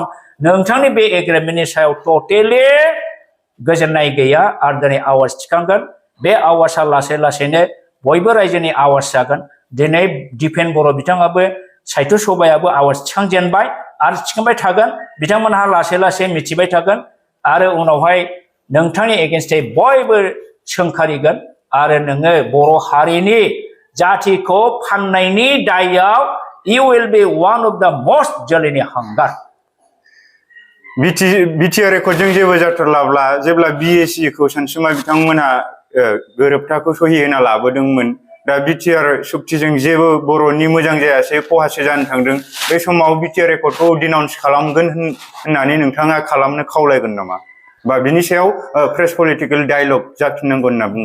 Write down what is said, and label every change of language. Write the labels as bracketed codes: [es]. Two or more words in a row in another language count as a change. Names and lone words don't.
[brx] नोंथांनि बे एग्रिमेन्टनि सायाव टटेलि गोजोननाय गैया आरो दिनै आवाज थिखांगोन बे आवाजआ लासै लासैनो बयबो रायजोनि आवाज जागोन दिनै दिपेन बर' बिथाङाबो साहित्य सभायाबो आवाज थिखांजेनबाय आरो थिखांबाय थागोन बिथांमोनहा लासै लासै मिथिबाय थागोन आरो उनावहाय नोंथांनि एगेन्स्टै बयबो सोंखारिगोन आरो नोङो बर' हारिनि जातिखौ फाननायनि दायाव [en] you will be one of the most [brx] जोलैनि हांगार बिटिआर रेकर्डजों जेबो जाथारलाब्ला जेब्ला बिएसि खौ सानसुमा बिथांमोनहा गोरोबथाखौ सहि होना लाबोदोंमोन दा बिटिआर सुक्तिजों जेबो बर'नि मोजां जायासै खहासो जानो थांदों बे समाव बिटिआर रेकर्डखौ डिनाउन्स खालामगोन होननानै नोंथाङा खालामनो खावलायगोन नामा बा बिनि सायाव प्रेस पलिटिकेल डायलग जाफिननांगौ होनना बुङो